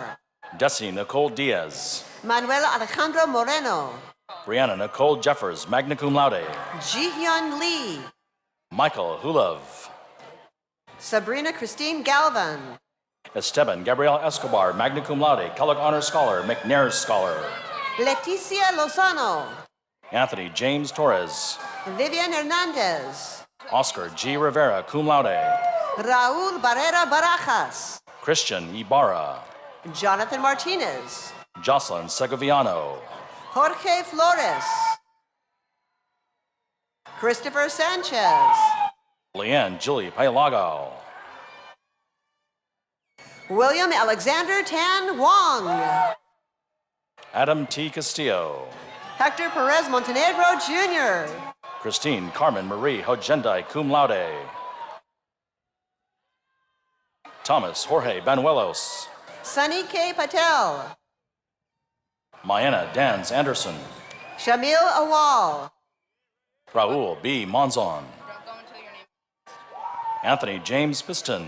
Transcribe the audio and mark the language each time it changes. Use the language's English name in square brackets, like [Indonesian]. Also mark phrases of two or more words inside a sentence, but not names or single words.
[English] Destiny Nicole Diaz, Manuel Alejandro Moreno, Brianna Nicole Jeffers, [Latin] magna cum laude. [English] Ji-hyun Lee. Michael Hulov. Sabrina Christine Galvan. Esteban Gabriel Escobar, [Latin] magna cum laude, [English] Kellogg Honor Scholar, McNair Scholar. Leticia Lozano. Anthony James Torres. Vivian Hernandez. Oscar G. Rivera, [Latin] cum laude. [English] Raul Barrera Barajas. Christian Ibarra. Jonathan Martinez. Jocelyn Segoviano. Jorge Flores. Christopher Sanchez. Leanne Julie Pailago. William Alexander Tan Wong. Adam T. Castillo. Hector Perez Montenegro Jr. Christine Carmen Marie Hojendai, [Latin] cum laude. [English] Thomas Jorge Banuelos. Sunny K. Patel. Mayanna Dans Anderson. Shamil Awal. Raul B. Monzon. Anthony James Piston.